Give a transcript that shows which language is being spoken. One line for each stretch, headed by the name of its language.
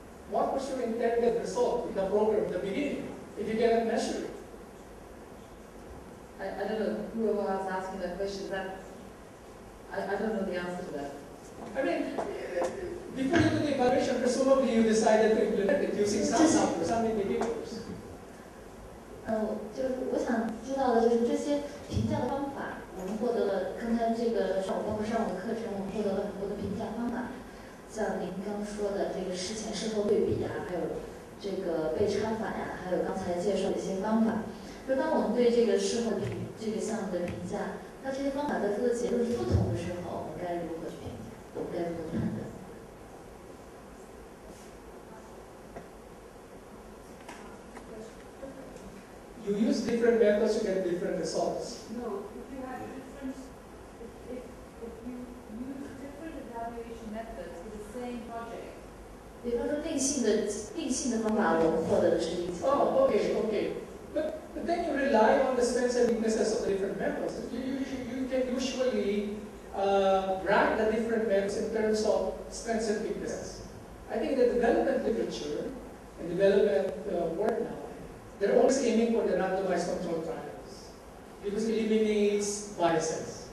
English: What was your intended result in the program at the beginning, if you cannot measure it? I don't know who was asking that question. I don't know the answer to that. I mean, before you do the evaluation, presumably you decided to implement it using some numbers, some indicators.
Chinese: 就是我想知道的就是这些评价的方法，我们获得了刚才这个包括上午的课程，我们获得了很多的评价方法，像您刚说的这个事前事后对比啊，还有这个被插法呀，还有刚才介绍的一些方法。就当我们对这个事后这个项目的评价，那这些方法得出的结论是不同的时候，我们该如何去评价？我们该如何判断？
English: You use different methods to get different results. No, if you have different, if you use different evaluation methods for the same project.
Chinese: 比方说定性的方法，我们获得的是一次。
English: Oh, okay. But then you rely on the strengths and weaknesses of the different methods. You can usually rank the different methods in terms of strengths and weaknesses. I think the development literature and development work now, they're always aiming for the randomized controlled trials because it eliminates biases.